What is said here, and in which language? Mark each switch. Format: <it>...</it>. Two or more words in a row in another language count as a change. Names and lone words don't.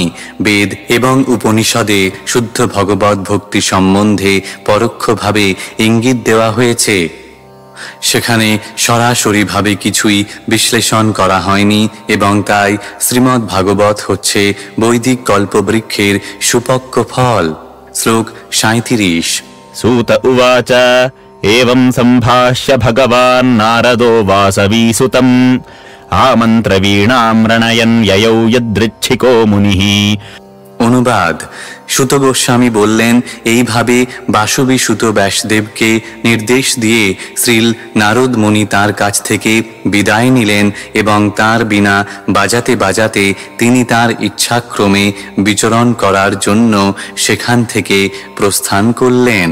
<bn>বেদ এবং উপনিষদে শুদ্ধ ভগবত ভক্তি সম্বন্ধে পরোক্ষভাবে ইঙ্গিত দেওয়া হয়েছে, সেখানে সরাসরিভাবে কিছুই বিশ্লেষণ করা হয়নি এবং তাই শ্রীমদ্ ভাগবত হচ্ছে বৈদিক কল্পবৃক্ষের সুপক্ক ফল। শ্লোক 37।</bn> <sa>सूत उवाच एवं सम्भाष्य भगवान् नारदो वासवीसुतम् आमन्त्र वीणां रणयन् ययौ यदृच्छिको मुनिः।</sa> <bn>অনুবাদ: সুত গোস্বামী বললেন, এইভাবে বাসবী সুত ব্যাসদেবকে নির্দেশ দিয়ে শ্রীল নারদ মুনি তাঁর কাছ থেকে বিদায় নিলেন এবং তাঁর বীণা বাজাতে বাজাতে তিনি তাঁর ইচ্ছাক্রমে বিচরণ করার জন্য সেখান থেকে প্রস্থান করলেন।</bn>